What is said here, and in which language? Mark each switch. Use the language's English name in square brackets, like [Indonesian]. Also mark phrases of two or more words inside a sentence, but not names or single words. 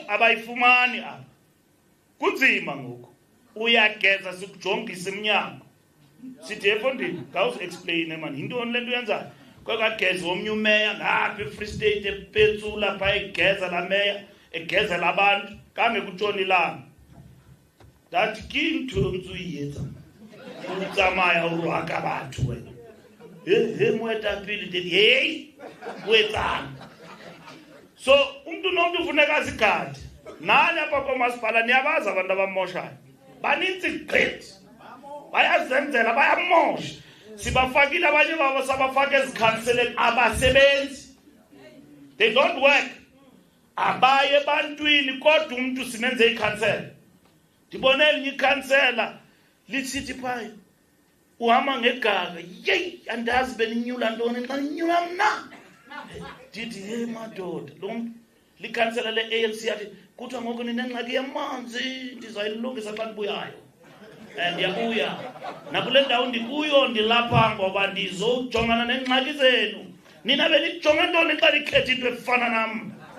[Xhosa] abayifumani apha kunzima ngoku uyageza sikujongisa emnyango sithi efondini khawusi-explaine mani yintoni le nto uyenzayo kwekageza omnye umeya ngapha eFree State epetsula phaa egeza la meya egezela abantu kange kutshona ilanga ndathi [Southern Sotho] ke ntho ntse uyetsa o tsamaya o rwaka batho wena he moetapele [Xhosa] ndithi heyi [Southern Sotho] o etsang. [Xhosa] So umntu nomntu ufuneka azigade nani apha komasipala niyabazi abantu abamoshayo baninzi gqithi bayazenzela bayamosha sibafakile abanye babo sabafaka ezikhanseleni abasebenzi [English] they don't work [Xhosa] abaye ebantwini kodwa umuntu simenze ikhansela ndibone elinye ikhansela lisithi phayo uhamba ngegaga yeyi andazi beninyula ntoni xa ninyula mna ndithi hey madoda lo muntu likhansela le-ANC yathi kuthiwa ngoku ninengxaki yamanzi ndizayilungisa xa ndibuyayo ndiyabuya nakule ndawo ndikuyo ndilapha ngoba ndizojongana neengxaki zenu nina benijonga ntoni xa nikhetha into efana nam.